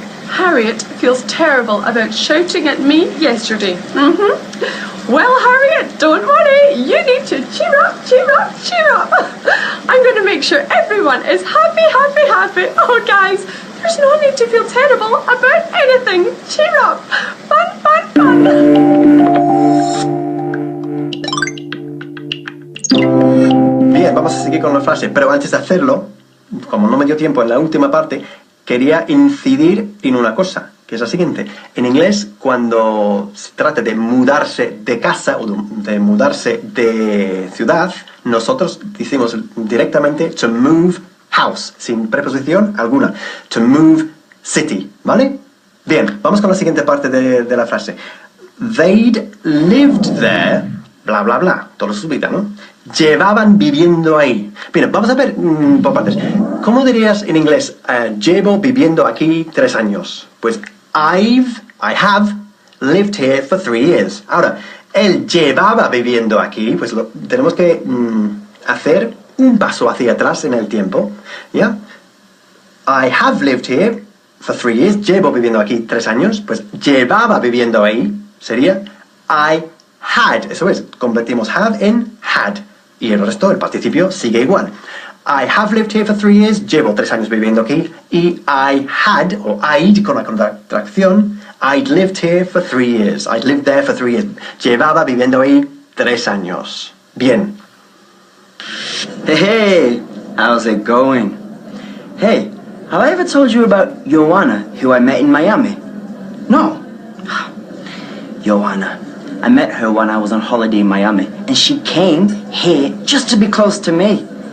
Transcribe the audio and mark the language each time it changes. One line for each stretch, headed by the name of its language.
English: Harriet feels terrible about shouting at me yesterday. Well, Harriet, don't worry. You need to cheer up, cheer up, cheer up. I'm going to make sure everyone is happy, happy, happy. Oh, guys, there's no need to feel terrible about anything. Cheer up. Fun, fun, fun.
Spanish: Bien, vamos a seguir con la frase, pero antes de hacerlo, como no me dio tiempo en la última parte, quería incidir en una cosa, que es la siguiente. En inglés, cuando se trata de mudarse de casa o de mudarse de ciudad, nosotros decimos directamente
English: to move house,
Spanish: sin preposición alguna.
English: To move city,
Spanish: ¿vale? Bien, vamos con la siguiente parte de la frase.
English: They'd lived there,
Spanish: bla, bla, bla, todo su vida, ¿no? Llevaban viviendo ahí. Bien, vamos a ver por partes. ¿Cómo dirías en inglés? Llevo viviendo aquí 3 años.
English: Pues I have lived here for 3 years.
Spanish: Ahora, él llevaba viviendo aquí, pues tenemos que hacer un paso hacia atrás en el tiempo. ¿Ya?
English: I have lived here for 3 years.
Spanish: Llevo viviendo aquí 3 años. Pues llevaba viviendo ahí sería
English: I had.
Spanish: Eso es, convertimos have en had. Y el resto, el participio, sigue igual.
English: I have lived here for 3 years.
Spanish: Llevo 3 años viviendo aquí.
English: Y I had, o I'd,
Spanish: con la contracción,
English: I'd lived here for 3 years. I'd lived there for 3 years.
Spanish: Llevaba viviendo ahí 3 años. Bien.
English: Hey, how's it going? Hey, have I ever told you about Joanna, who I met in Miami? No. Joanna, I met her when I was on holiday in Miami, and she came here just to be close to me.